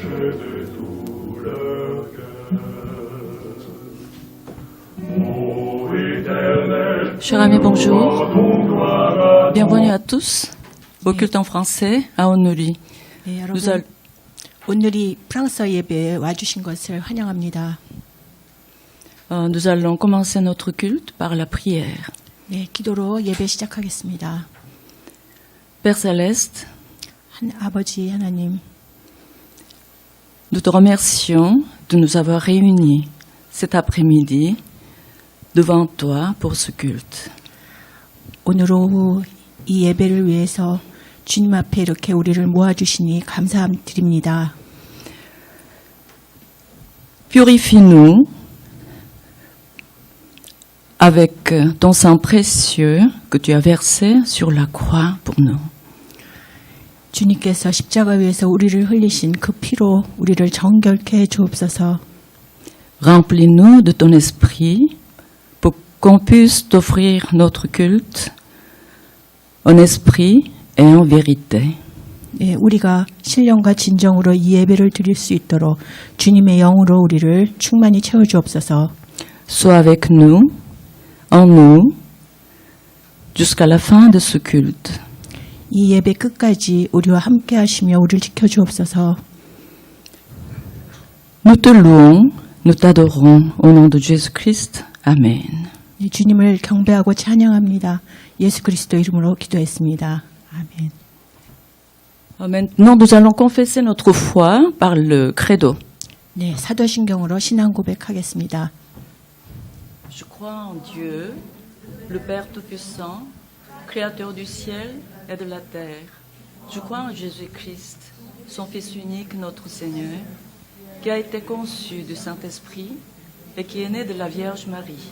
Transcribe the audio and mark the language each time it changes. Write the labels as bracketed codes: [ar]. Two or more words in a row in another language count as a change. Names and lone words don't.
[fr] de tout leur cœur. Ô Éternel, Chers amis, bonjour. ton gloire à Bienvenue à tous au culte en français à Onuri. [ko] 네, [fr] Nous, [ko] 여러분 오늘이 프랑스어 예배에 와주신 것을 환영합니다. [fr] nous allons commencer notre culte par la prière. [ko] 네, 기도로 예배 시작하겠습니다. [fr] Père Céleste, [ko] 아버지 하나님, [fr] nous te remercions de nous avoir réunis cet après-midi devant toi pour ce culte. [ko] 오늘 오후 이 예배를 위해서 주님 앞에 이렇게 우리를 모아주시니 감사드립니다. [fr] Purifie-nous avec ton sang précieux que tu as versé sur la croix pour nous. [ko] 주님께서 십자가 위에서 우리를 흘리신 그 피로 우리를 정결케 해 주옵소서. [fr] Remplis-nous de ton esprit pour qu'on puisse t'offrir notre culte en esprit et en vérité. [ko] 네, 우리가 신령과 진정으로 이 예배를 드릴 수 있도록 주님의 영으로 우리를 충만히 채워 주옵소서. [fr] Sois avec nous, en nous, jusqu'à la fin de ce culte. [ko] 이 예배 끝까지 우리와 함께 하시며 우리를 지켜 주옵소서. [fr] Nous te louons, nous t'adorons au nom de Jésus-Christ. Amen. [ko] 네, 주님을 경배하고 찬양합니다. 예수 그리스도 이름으로 기도했습니다. 아멘. [fr] Maintenant, nous allons confesser notre foi par le credo. [ko] 네, 사도신경으로 신앙 고백하겠습니다. [fr] Je crois en Dieu, le Père Tout-Puissant, Créateur du ciel et de la terre. Je crois en Jésus-Christ, son Fils unique, notre Seigneur, qui a été conçu du Saint-Esprit et qui est né de la Vierge Marie.